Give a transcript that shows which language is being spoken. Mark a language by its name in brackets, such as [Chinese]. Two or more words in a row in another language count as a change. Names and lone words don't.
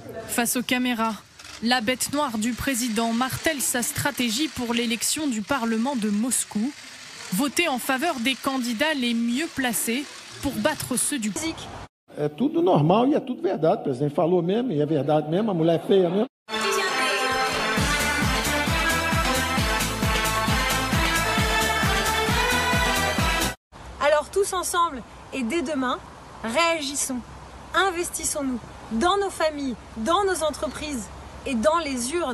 [French] Face aux caméras, la bête noire du président martèle sa stratégie pour l'élection du Parlement de Moscou. Voter en faveur des candidats les mieux placés pour battre ceux du physique. [Portuguese] É tudo normal e é tudo verdade. O presidente falou mesmo, e é verdade mesmo, a mulher é feia mesmo. [French] Alors tous ensemble et dès demain, réagissons, investissons-nous dans nos familles, dans nos entreprises et dans les urnes.